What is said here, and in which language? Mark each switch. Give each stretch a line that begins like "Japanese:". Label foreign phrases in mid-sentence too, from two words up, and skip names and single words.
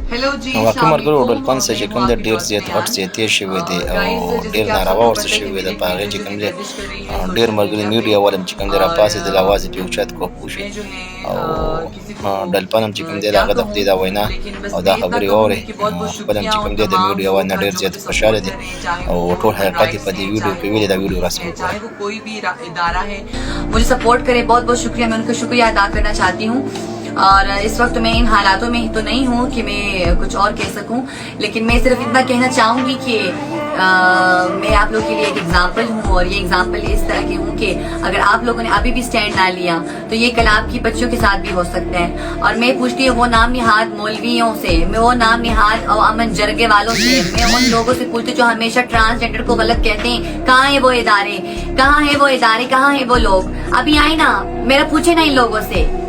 Pashto: واقع مرګرو ډلپن څه چې کوم د ډېر زیات غټ زیاتې شوی دی او ډېر ناروا ورته شوی دی په هغې چې کوم دی ډېر ملګري میډیا والا هم چې کوم دی راپاڅېدل اواز یې پرې اوچت کړو پوه شوې او ډلپن هم چې کوم دی د هغه د خدای دا وینا او دا خبرې واورې خپل هم چې کوم دی د میډیا والا نه ډېر زیات خوشحاله دی او ټول حقیقت یې په دې ویډیو کې ویلي دا ویډیو رسم
Urdu: چاہے وہ کوئی بھی ادارہ ہے مجھے سپورٹ کرے بہت بہت شکریہ میں ان کا شکریہ ادا کرنا چاہتی ہوں اور اس وقت میں ان حالاتوں میں تو نہیں ہوں کہ میں کچھ اور کہہ سکوں لیکن میں صرف اتنا کہنا چاہوں گی کہ میں آپ لوگوں کے لیے ایک ایگزامپل ہوں اور یہ ایگزامپل اس طرح کی ہوں کہ اگر آپ لوگوں نے ابھی بھی سٹینڈ نہ لیا تو یہ کل آپ کی بچوں کے ساتھ بھی ہو سکتا ہے اور میں پوچھتی ہوں وہ نام نہاد مولویوں سے میں وہ نام نہاد اور امن جرگے والوں سے میں ان لوگوں سے پوچھتی ہوں جو ہمیشہ ٹرانسجینڈر کو غلط کہتے ہیں کہاں ہیں وہ ادارے کہاں ہیں وہ ادارے کہاں ہیں وہ لوگ ابھی آئے نا میرا پوچھے نا ان لوگوں سے